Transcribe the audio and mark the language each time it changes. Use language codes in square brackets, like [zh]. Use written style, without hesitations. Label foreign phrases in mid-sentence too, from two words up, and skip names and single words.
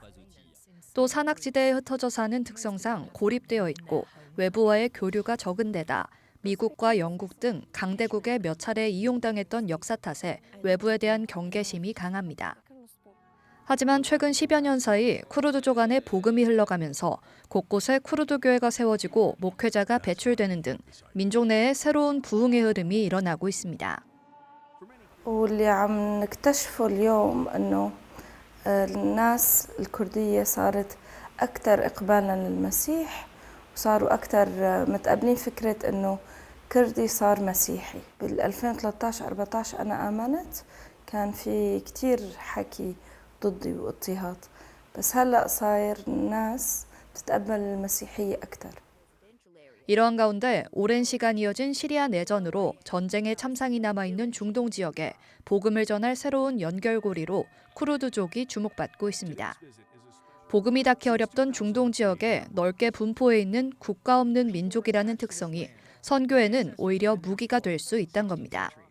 [ko] 또 산악지대에 흩어져 사는 특성상 고립되어 있고 외부와의 교류가 적은 데다 미국과 영국 등 강대국에 몇 차례 이용당했던 역사 탓에 외부에 대한 경계심이 강합니다. 하지만 최근 10여 년 사이 쿠르드족 안에 복음이 흘러가면서 곳곳에 쿠르드 교회가 세워지고 목회자가 배출되는 등 민족 내에 새로운 부흥의 흐름이 일어나고 있습니다. [ar] واللي عم نكتشفه اليوم انه الناس الكردية صارت اكثر اقبالا للمسيح وصاروا اكثر متقبلين فكرة انه كردي صار مسيحي. بال 2013 14 انا امنت كان في كثير حكي ضدي واضطهاد بس هلا صاير الناس تتقبل المسيحية اكثر. [ko] 이러한 가운데 오랜 시간 이어진 시리아 내전으로 전쟁의 참상이 남아있는 중동 지역에 복음을 전할 새로운 연결고리로 쿠르드족이 주목받고 있습니다. 복음이 닿기 어렵던 중동 지역에 넓게 분포해 있는 국가 없는 민족이라는 특성이 선교에는 오히려 무기가 될 수 있다는 겁니다.